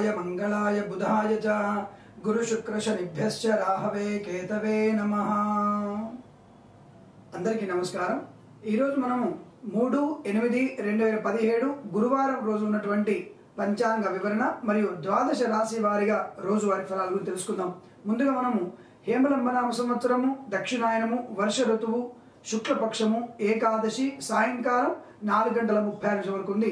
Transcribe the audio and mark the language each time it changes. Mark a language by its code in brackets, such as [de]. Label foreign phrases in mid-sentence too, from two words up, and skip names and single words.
[sa] मंगलाय बुधाय च गुरु शुक्र शनिभ्यश्च राहवे केतवे नमः। [te] అందరికీ నమస్కారం। ఈ రోజు మనము 3/8/2017 గురువారం రోజు ఉన్నటువంటి పంచాంగ వివరణ మరియు ద్వాదశ రాశి వారిగా రోజువారీ ఫలాల గురించి తెలుసుకుందాం। ముందుగా మనము హేమలంబనామ సంవత్సరము, దక్షిణాయనము, వర్ష ఋతువు, శుక్లపక్షము, ఏకాదశి సాయంకాలం 4:30 వరకు ఉంది।